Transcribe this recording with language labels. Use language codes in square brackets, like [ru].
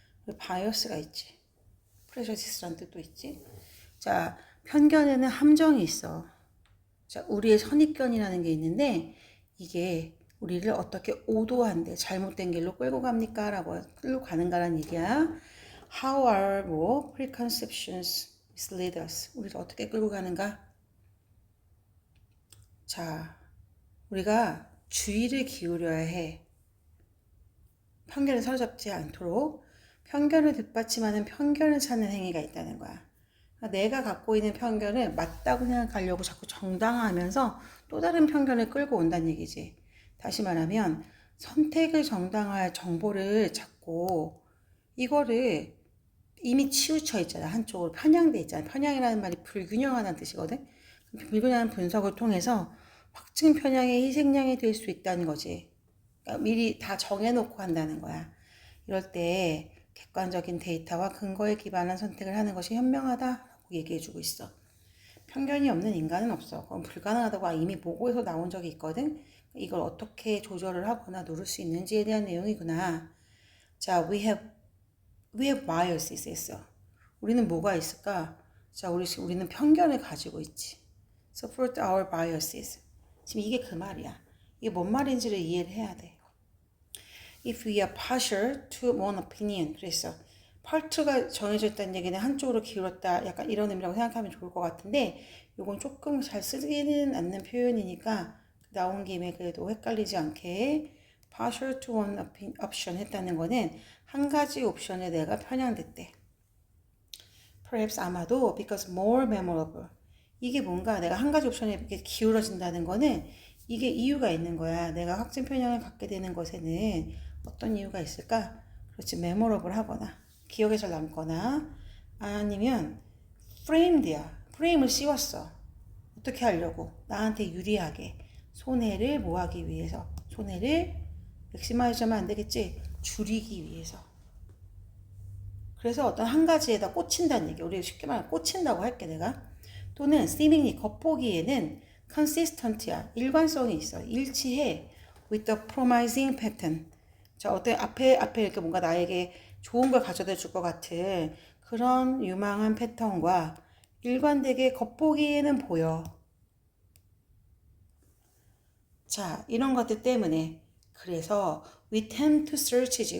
[ko] 그리고 바이어스가 있지. 프레저시스라는 뜻도 있지. 자, 편견에는 함정이 있어. 자, 우리의 선입견이라는 게 있는데 이게 우리를 어떻게 오도한데 잘못된 길로 끌고 갑니까? 라고 끌고 가는가라는 얘기야. [en] How are preconceptions mislead us? [ko] 우리를 어떻게 끌고 가는가? 자, 우리가 주의를 기울여야 해. 편견에 사로잡지 않도록 편견을 뒷받침하는 편견을 찾는 행위가 있다는 거야. 그러니까 내가 갖고 있는 편견을 맞다고 생각하려고 자꾸 정당화하면서 또 다른 편견을 끌고 온다는 얘기지. 다시 말하면 선택을 정당화할 정보를 찾고 이거를 이미 치우쳐 있잖아. 한쪽으로 편향돼 있잖아. 편향이라는 말이 불균형하다는 뜻이거든. 불균형한 분석을 통해서 확증 편향의 희생양이 될 수 있다는 거지. 그러니까 미리 다 정해놓고 한다는 거야. 이럴 때 객관적인 데이터와 근거에 기반한 선택을 하는 것이 현명하다라고 얘기해주고 있어. 편견이 없는 인간은 없어. 그건 불가능하다고 이미 보고에서 나온 적이 있거든. 이걸 어떻게 조절을 하거나 누를 수 있는지에 대한 내용이구나. [en] 자, we have biases [ko] 했어. 우리는 뭐가 있을까? 자, 우리는 편견을 가지고 있지. [en] Support our biases. [ko] 지금 이게 그 말이야. 이게 뭔 말인지를 이해를 해야 돼. [en] If we are partial to one opinion. [ko] 그랬어. part가 정해져 있다는 얘기는 한쪽으로 기울었다. 약간 이런 의미라고 생각하면 좋을 것 같은데 이건 조금 잘 쓰기는 않는 표현이니까 나온 김에 그래도 헷갈리지 않게 [en] partial to one option [ko] 했다는 거는 한 가지 옵션에 내가 편향됐대. [en] Perhaps [ko] 아마도 [en] because more memorable. [ko] 이게 뭔가 내가 한 가지 옵션에 이렇게 기울어진다는 거는 이게 이유가 있는 거야. 내가 확증 편향을 갖게 되는 것에는 어떤 이유가 있을까? 그렇지, memorable 하거나 기억에 잘 남거나 아니면 framed야. 프레임을 씌웠어. 어떻게 하려고? 나한테 유리하게 손해를 뭐하기 위해서 손해를 맥시마이즈 하면 안 되겠지? 줄이기 위해서. 그래서 어떤 한 가지에다 꽂힌다는 얘기. 우리 쉽게 말하면 꽂힌다고 할게 내가. 또는 seemingly 겉보기에는 consistent야. 일관성이 있어. 일치해. [en] with the promising pattern. [ko] 자, 어떤 앞에 이렇게 뭔가 나에게 좋은 걸 가져다 줄 것 같은 그런 유망한 패턴과 일관되게 겉보기에는 보여. 자, 이런 것들 때문에 그래서 [en] we tend to search [ko] 지.